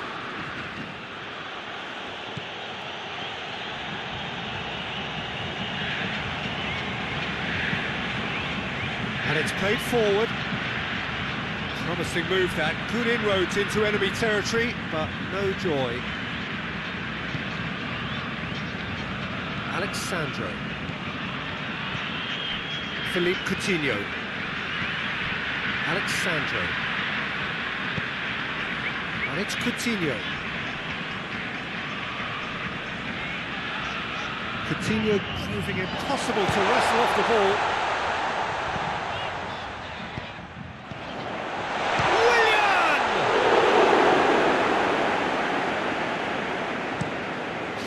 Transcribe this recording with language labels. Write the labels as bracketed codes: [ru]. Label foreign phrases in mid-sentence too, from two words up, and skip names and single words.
[en] And it's played forward. Promising move that. Good inroads into enemy territory, but no joy. Alexandro. Philippe Coutinho. Alexandro. And it's Coutinho. Coutinho proving impossible to wrestle off the ball. Willian!